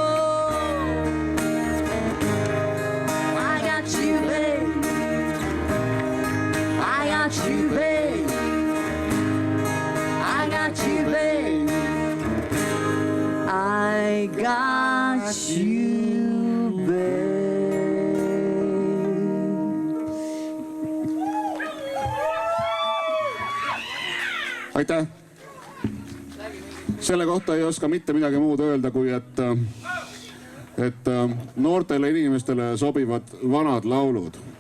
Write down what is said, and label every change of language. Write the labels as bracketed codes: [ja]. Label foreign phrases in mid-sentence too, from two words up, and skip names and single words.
[en] I got you, babe. I got you, babe. I got you, babe. I got you, babe. [et] Aitäh! Selle kohta ei oska mitte midagi muud öelda, kui et noortele inimestele sobivad vanad laulud.